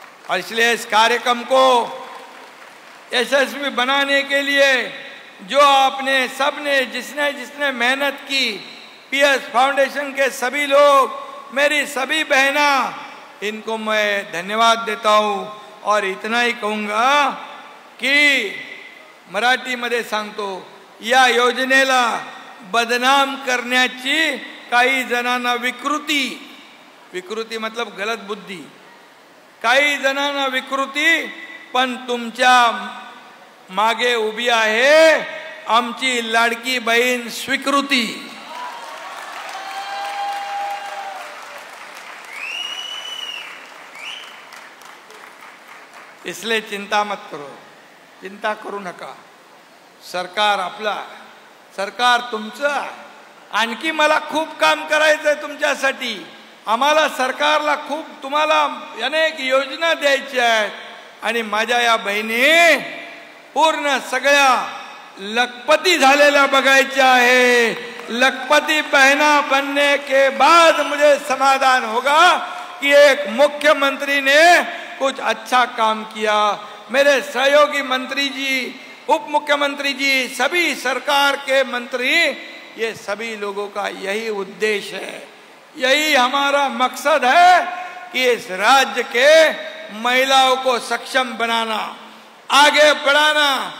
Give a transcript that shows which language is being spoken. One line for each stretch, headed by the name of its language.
Hindi: और इसलिए इस कार्यक्रम को यशस्वी बनाने के लिए जो आपने सबने जिसने जिसने मेहनत की, पीएस फाउंडेशन के सभी लोग, मेरी सभी बहना, इनको मैं धन्यवाद देता हूँ।
Marathi: और इतना ही कहूँगा की मराठीमध्ये सांगतो, या योजनेला बदनाम करण्याची काही जणांना विकृती
Hindi: मतलब गलत बुद्धी,
Marathi: काही जणांना विकृती, पण तुमच्या मागे उभी आहे आमची लाडकी बहीण स्वीकृती।
Hindi: इसलिए चिंता मत करो,
Marathi: चिंता करू नका। सरकार आपला, सरकार तुमचं। आणखी मला खूप काम करायचंय तुमच्यासाठी। आम्हाला सरकारला खूप तुम्हाला अनेक योजना द्यायच्या आहेत आणि माझ्या या बहिणी पूर्ण सगळ्या लखपती झालेल्या बघायच्या आहे।
Hindi: लखपती बहना बनने के बाद मुझे समाधान होगा कि एक मुख्यमंत्री ने कुछ अच्छा काम किया। मेरे सहयोगी मंत्री जी, उप मुख्यमंत्री जी, सभी सरकार के मंत्री, ये सभी लोगों का यही उद्देश्य है, यही हमारा मकसद है कि इस राज्य के महिलाओं को सक्षम बनाना, आगे बढ़ाना।